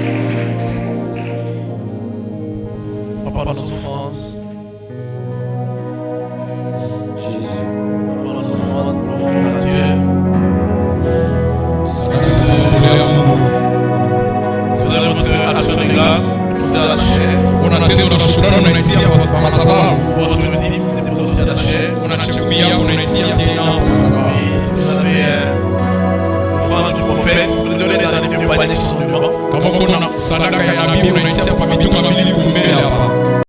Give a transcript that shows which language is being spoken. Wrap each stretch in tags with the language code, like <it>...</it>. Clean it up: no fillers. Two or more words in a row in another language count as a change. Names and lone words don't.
<fr>On parle de nos souffrances. On parle de nos offrandes pour offrir à Dieu. Si vous avez votre action de grâce, posez à la chair.</fr> <sw>Unatenda shukrani unaisia kwa madhabahu.</sw> <fr>Votre motif, déposez aussi à la chair.</fr> <sw>Unachukulia unaisia tena kwa madhabahu.</sw> <fr>Oui, si vous avez l'offrande du prophète, vous le donnez dans les vieux paniers qui sont devant.</fr> <sw>Kama kuna sadaka ya nabii unaisia kwa mitunga miwili kumbele hapa.</sw>